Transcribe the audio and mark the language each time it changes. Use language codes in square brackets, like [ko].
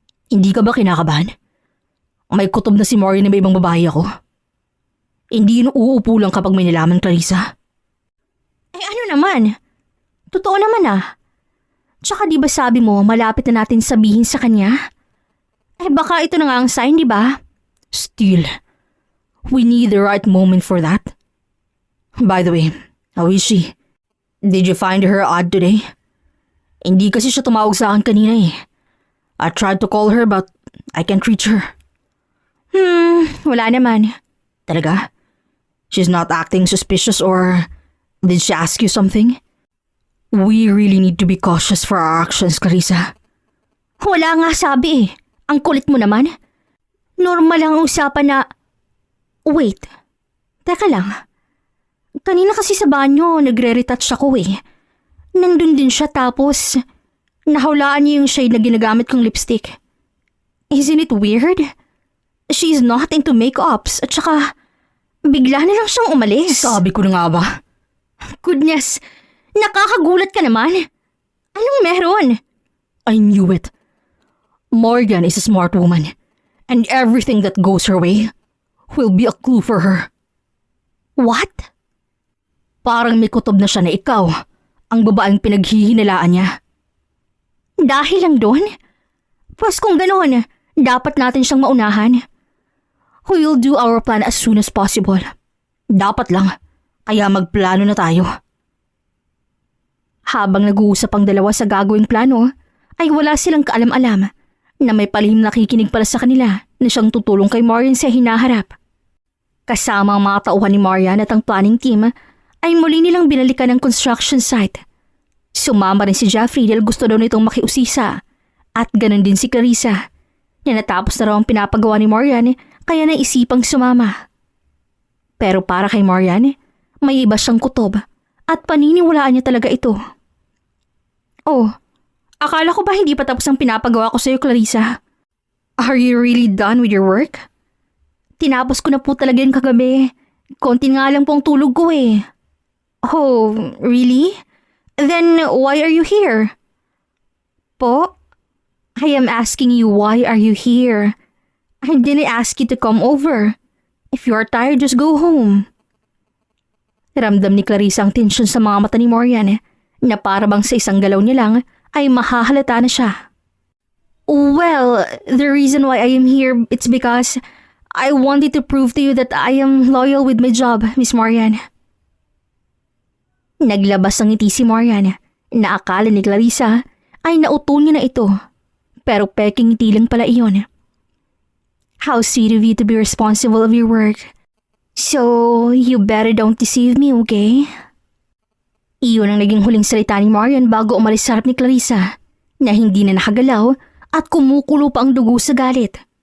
[tl] Hindi ka ba kinakabahan? May kutob na si Marian na may ibang babae ako. Hindi yun uupo lang kapag may nalaman, Clarissa. Eh ano naman? Totoo naman ah. Tsaka di ba sabi mo malapit na natin sabihin sa kanya? Eh baka ito na nga ang sign, di ba? [en] Still, we need the right moment for that. By the way, how is she? Did you find her odd today? [tl] Hindi kasi siya tumawag sa akin kanina eh. [en] I tried to call her but I can't reach her. [tl] Wala naman. Talaga? [en] She's not acting suspicious or did she ask you something? We really need to be cautious for our actions, Clarissa. [tl] Wala nga sabi eh. Ang kulit mo naman. Normal lang ang usapan na... Wait. Teka lang. Kanina kasi sa banyo, nagre-retouch ako eh. Nandun din siya tapos... Nahulaan niya yung shade na ginagamit kong lipstick. [en] Isn't it weird? She's not into makeups [tl] at saka... Bigla na lang siyang umalis. Sabi ko na nga ba? Goodness, nakakagulat ka naman. Anong meron? [en] I knew it. Morgan is a smart woman, and everything that goes her way will be a clue for her. What? [tl] Parang may kutob na siya na ikaw, ang babaeng pinaghihinalaan niya. Dahil lang doon? Pues kung ganoon, dapat natin siyang maunahan. [en] We'll do our plan as soon as possible. [tl] Dapat lang, kaya magplano na tayo. Habang nag-uusap ang dalawa sa gagawing plano, ay wala silang kaalam-alam na may palihim nakikinig pala sa kanila na siyang tutulong kay Marian sa hinaharap. Kasama ang mga tauhan ni Marian at ang planning team ay muli nilang binalikan ang construction site. Sumama rin si Jeffrey dahil gusto daw nitong makiusisa at ganun din si Clarissa na natapos na raw ang pinapagawa ni Marian kaya naisipang sumama. Pero para kay Marian, may iba siyang kutob at paniniwalaan niya talaga ito. Oh, akala ko ba hindi pa tapos ang pinapagawa ko sa'yo, Clarissa? [en] Are you really done with your work? [tl] Tinapos ko na po talaga yun kagabi. Konti nga lang po ang tulog ko eh. [en] Oh, really? Then why are you here? Po? I am asking you why are you here? I didn't ask you to come over. If you are tired, just go home. [tl] Ramdam ni Clarissa ang tensyon sa mga mata ni Marian na para bang sa isang galaw niya lang ay mahahalata na siya. [en] Well, the reason why I am here, it's because I wanted to prove to you that I am loyal with my job, Miss Marian. [tl] Naglabas ng ngiti si Marian na akala ni Clarissa ay nauto niya na ito. Pero peking ngiti lang pala iyon. [en] How sweet of you to be responsible of your work. So, you better don't deceive me, okay? [tl] Iyon ang naging huling salita ni Marian bago umalis sa harap ni Clarissa na hindi na nakagalaw at kumukulo pa ang dugo sa galit.